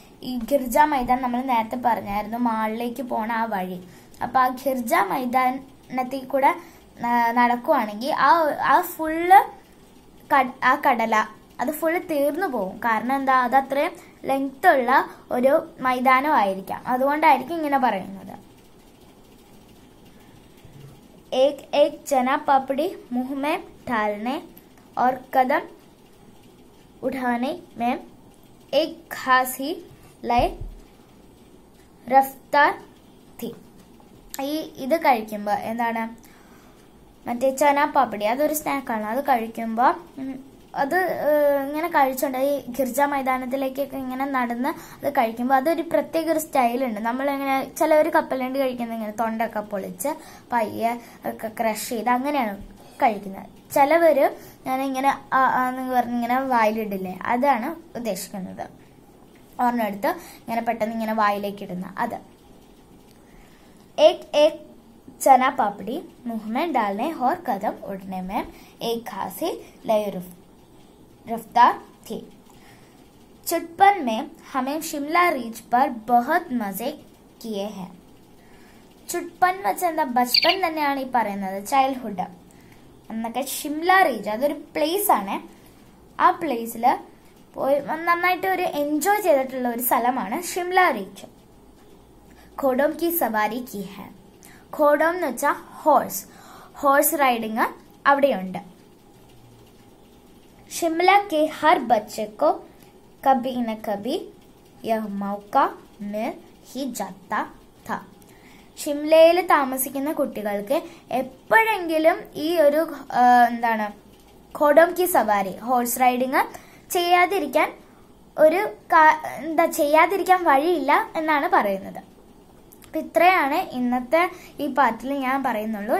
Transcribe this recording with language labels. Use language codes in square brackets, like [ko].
[ml] ഈ ഗിർജ മൈതാൻ നമ്മൾ നേരത്തെ പറഞ്ഞായിരുന്നു, മാളിലേക്ക് പോണ ആ വഴി. അപ്പൊ ആ ഗിർജ മൈതാനത്തിൽ കൂടെ നടക്കുവാണെങ്കിൽ ആ ഫുള്ള് ആ കടല അത് ഫുള്ള് തീർന്നു പോകും. കാരണം എന്താ, അത് അത്രയും ലെങ്ത് ഉള്ള ഒരു മൈതാനമായിരിക്കാം. അതുകൊണ്ടായിരിക്കും ഇങ്ങനെ പറയുന്നത്. [hi] एक एक चना पापड़ी मुंह में डालने और कदम उठाने में एक खास ही लय रफ्तार थी. [ml] ഇത് കഴിക്കുമ്പോൾ എന്താണ്, മറ്റേ ചന പാപ്പടി അതൊരു സ്നാക്കാണ്. അത് കഴിക്കുമ്പോൾ അത് ഇങ്ങനെ കഴിച്ചോണ്ട് ഈ ഗിർജ മൈതാനത്തിലേക്കൊക്കെ ഇങ്ങനെ നടന്ന് അത് കഴിക്കുമ്പോൾ അതൊരു പ്രത്യേക ഒരു സ്റ്റൈലുണ്ട്. നമ്മളിങ്ങനെ ചിലവർ കപ്പലണ്ടി കഴിക്കുന്നത് ഇങ്ങനെ തൊണ്ടൊക്കെ പൊളിച്ച് പയ്യെ ഒക്കെ ക്രഷ് ചെയ്ത് അങ്ങനെയാണ് കഴിക്കുന്നത്. ചിലവര് ഞാനിങ്ങനെ പറഞ്ഞിങ്ങനെ വായിലിടില്ലേ, അതാണ് ഉദ്ദേശിക്കുന്നത്. ഒരെണ്ണെടുത്ത് ഇങ്ങനെ പെട്ടെന്ന് ഇങ്ങനെ വായിലേക്ക് ഇടുന്ന അത്. [hi] एक एक चना पापड़ी मुंह में डालने और कदम उठने में एक खासी लय रफ्तार थी. चुटपन में हमें शिमला रीच पर बहुत मजे किए हैं. [ml] ചുട്ട്പൻ വെച്ചാൽ എന്താ, ബച്പൻ തന്നെയാണ് ഈ പറയുന്നത്, ചൈൽഡ്ഹുഡ് എന്നൊക്കെ. ഷിംല റീച്ച് അതൊരു പ്ലേസ് ആണ്. ആ പ്ലേസിൽ പോയി നന്നായിട്ട് ഒരു എൻജോയ് ചെയ്തിട്ടുള്ള ഒരു സ്ഥലമാണ് ഷിംല റീച്ച്. [hi] ഘോഡോം കി സവാരി കി ഹെ. [ml] ഘോഡോം എന്ന് വെച്ചാൽ ഹോഴ്സ് റൈഡിങ് അവിടെയുണ്ട്. [hi] शिमला के हर बच्चे को कभी न कभी यह मौका मिल ही जाता था. [ml] ഷിംലയിൽ താമസിക്കുന്ന കുട്ടികൾക്ക് എപ്പോഴെങ്കിലും ഈ ഒരു എന്താണ് ഘോഡോം കി സവാരി ഹോഴ്സ് റൈഡിങ് ചെയ്യാതിരിക്കാൻ വഴിയില്ല എന്നാണ് പറയുന്നത്. അപ്പൊ ഇത്രയാണ് ഇന്നത്തെ ഈ പാർട്ടിൽ ഞാൻ പറയുന്നുള്ളൂ.